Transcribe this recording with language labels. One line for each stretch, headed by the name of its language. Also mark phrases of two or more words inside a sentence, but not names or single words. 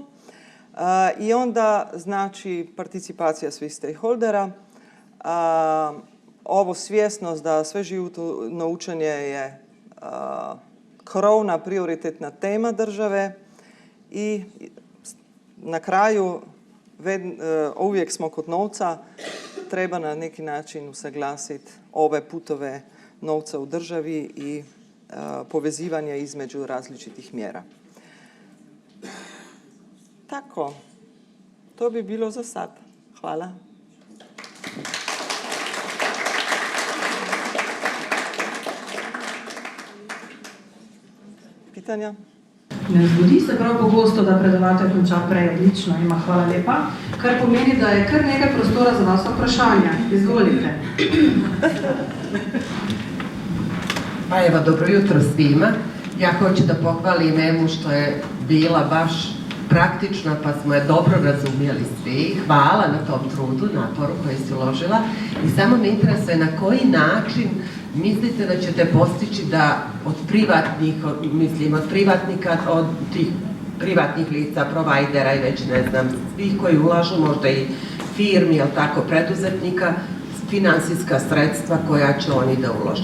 Bosnian: I onda znači participacija svih stakeholdera, ovo svjesnost da sveživotno učenje je krovna prioritetna tema države i na kraju uvijek smo kod novca, treba na neki način usaglasiti ove putove novca u državi i povezivanja između različitih mjera. Tako, to bi bilo za sad. Hvala. Pitanja?
Slovenian: Ne zgodi se prav pogosto, da predavatelj konča prej odlično, ima hvala lepa, kar pomeni, da je kar nekaj prostora za vas vprašanja. Izvolite.
Bosnian: Pa evo, dobro jutro svima. Ja hoću da pohvalim Emu što je bila baš praktična, pa smo je dobro razumjeli svi. Hvala na tom trudu, naporu koji si uložila. I samo me interesuje na koji način mislite da ćete postići da od privatnika, od tih privatnih lica, provajdera i već ne znam, svih koji ulažu, možda i firmi, jel tako, preduzetnika, finansijska sredstva koja će oni da ulože.